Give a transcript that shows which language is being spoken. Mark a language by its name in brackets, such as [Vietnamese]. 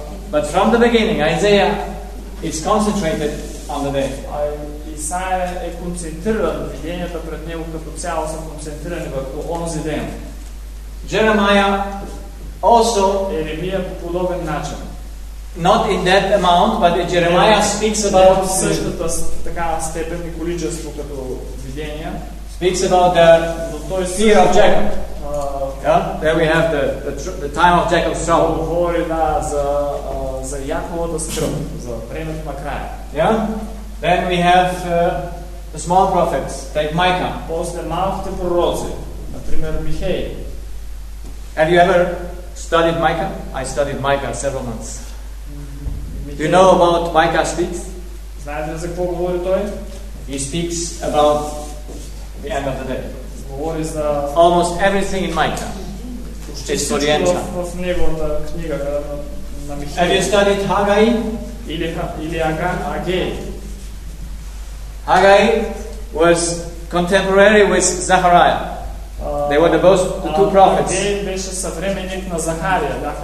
[English] But from the beginning, Isaiah is concentrated on the day. [Bulgarian] Исаия е концентриран, виденията пред него като цяло са концентрирани върху онзи ден. [English] Jeremiah also [Bulgarian] Еремия по подобен начин. [English] Not in that amount, but Jeremiah speaks about [Bulgarian] същата така степен и количество като видения. [English] Speaks about the fear of Jacob. Yeah, there we have the time of Jacob's trouble. [Bulgarian] Говори да за Яковата скръп, за времето на края. [English] Yeah, then we have the small prophets, like Micah. [Bulgarian] После малките пророци, например Михей. [English] Have you ever studied Micah? I studied Micah several months. Do you know about Micah speaks? [Bulgarian] Знаете за какво говори той? [English] He speaks about the end of the day. [Bulgarian] Говори за [English] almost everything in Micah. It's for the end time. Have you studied Haggai? [Bulgarian] Или Агей? [English] Haggai was contemporary with Zechariah. They were the two prophets. [Bulgarian] Агей беше съвременник на Захария.